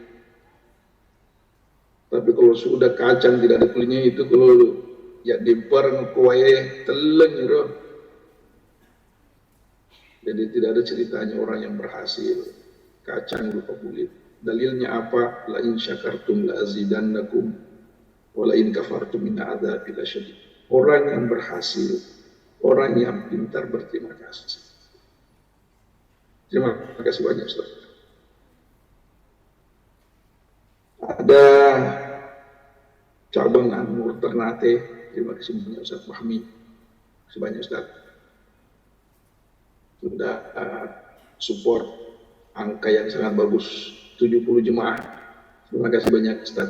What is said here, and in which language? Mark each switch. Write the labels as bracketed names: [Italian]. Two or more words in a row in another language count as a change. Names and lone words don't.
[Indonesian] Tapi kalau sudah kacang tidak ada kulitnya itu, kalau ya diper ngekuai teleng gitu. Jadi tidak ada ceritanya orang yang berhasil kacang lupa kulit. Dalilnya apa? [Arabic] لئن شكرتم لأزيدنكم ولئن كفرتم إن عذابي لشديد. [Indonesian] Orang yang berhasil, orang yang pintar berterima kasih. Terima kasih banyak Ustaz. Ada cabang An-Nur Ternate, terima kasih banyak Ustaz Fahmi, terima kasih banyak Ustaz sudah support angka yang sangat bagus, 70 jemaah, terima kasih banyak Ustaz.